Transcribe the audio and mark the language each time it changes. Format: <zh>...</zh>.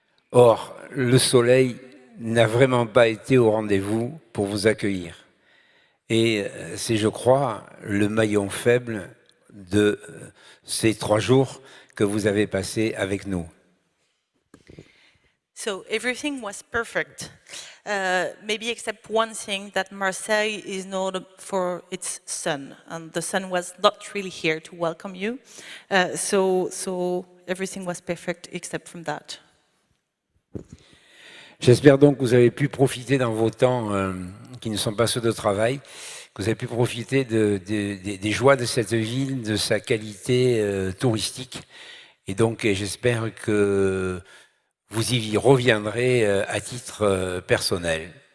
<fr>Or, le soleil n'a vraiment pas été au rendez-vous pour vous accueillir. Et c'est, je crois, le maillon faible de ces 3 jours que vous avez passés avec nous.</fr> <en>So everything was perfect, maybe except one thing, that Marseille is known for its sun, and the sun was not really here to welcome you. So everything was perfect except from that.</en> <fr>J'espère donc que vous avez pu profiter dans vos temps qui ne sont pas ceux de travail, que vous avez pu profiter des joies de cette ville, de sa qualité touristique. Et donc, j'espère que vous y reviendrez à titre personnel.</fr>